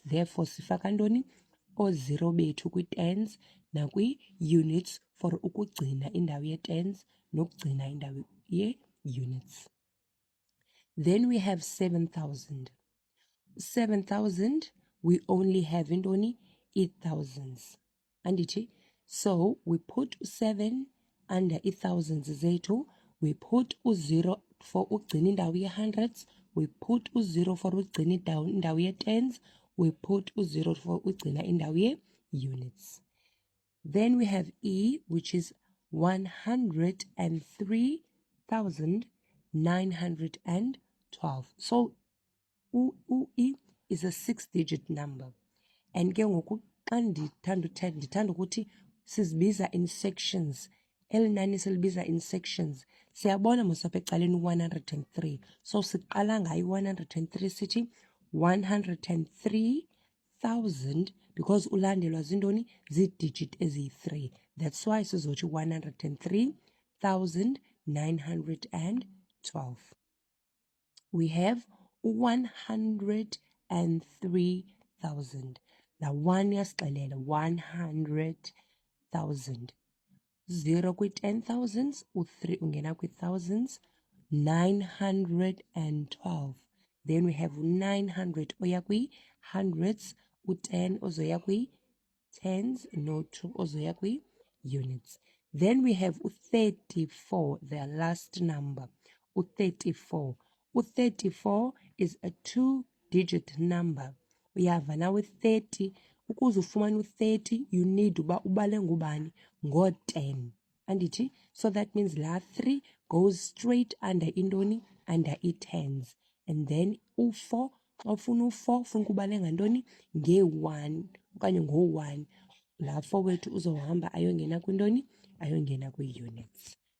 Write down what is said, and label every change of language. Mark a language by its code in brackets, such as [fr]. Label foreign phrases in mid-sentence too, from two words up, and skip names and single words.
[en] Therefore, [xh] sifaka ntoni? O-0 bethu kwi-tens nakwi-units for ukugcina indawo ye-tens nokugcina indawo ye-units. [en] Then we have 7,000. 7,000, we only have intoni? 8,000s. Andithi? So we put 7 under i-thousands zethu. We put [xh] u-0 for ugcina indawo ye-hundreds. [en] we put [xh] u-0 for ugcina indawo ye-tens, [en] we put [xh] u-0 for ugcina indawo ye-units. [en] Then we have E, which is 103,912. So E is a 6-digit number. [xh] And ke ngoku xa ndithanda ukuthi sizibiza [en] in sections. [xh] Eli nani silibiza [en] in sections. [xh] Siyabona mosapha ecaleni 103. So siqala ngayo 103 sithi 103,000 because ulandelwa zintoni zii-digit eziyi-3. [en] That's why sizothi 103,912. We have 103,000. The 1 yasixelela 100,000. [xh] 0 kwi-10,000s, u-3 ungena kwi-thousands, 912. [en] Then we have 900 [xh] oya kwi-hundreds, u-10 ozoya kwi-tens, no-2 ozoya kwi-units. [en] Then we have u-34, the last number, u-34. U-34 is a 2-digit number. [xh] Uyava nawe 30, ukuze ufumane u-30 [en] you need [xh] uba ubale ngubani ngo-10. Andithi? [en] So that means la 3 goes straight under intoni, under i-tens. [xh] And then u-4, xa ufuna u-4 funeka ubale ngantoni, nge-1 okanye ngo-1. La 4 wethu uzohamba ayongena kwintoni, ayongena kwii-units.